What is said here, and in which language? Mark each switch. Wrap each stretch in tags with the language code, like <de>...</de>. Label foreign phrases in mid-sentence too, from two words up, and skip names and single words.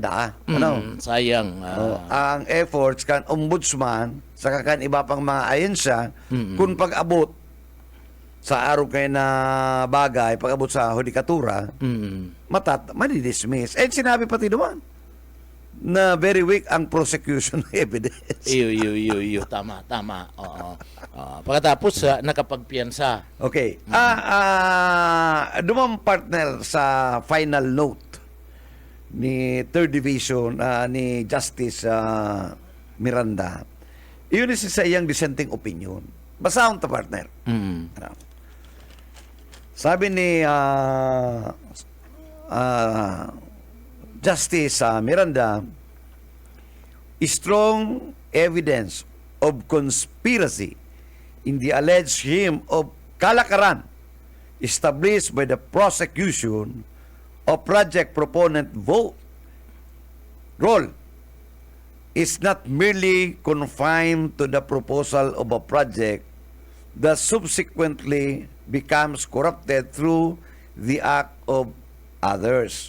<bik>Sayang. ang efforts kan ombudsman sa kan iba pang mga ahensya kung pag-abot sa araw kayo na bagay, pag-abot sa hudikatura, madidismiss.</bik> <tl>And sinabi pati naman na</tl> <en>very weak</en> <tl>ang</tl> <en>prosecution evidence.</en> <bik>Iyo. Tama. Oo.</bik> <tl>Pagkatapos, nakapagpiyansa. Okay.</tl> <bik>Dumang partner sa final note ni Third Division ni Justice Miranda. Iyon is sa iyang</bik> <en>dissenting opinion.</en> <bik>Basahon ta partner. Ano? Sabi ni Justice Miranda,</bik> <en>strong evidence of conspiracy in the alleged scheme of kalakaran established by the prosecution of project proponent vote role is not merely confined to the proposal of a project that subsequently becomes corrupted through the act of others.</en>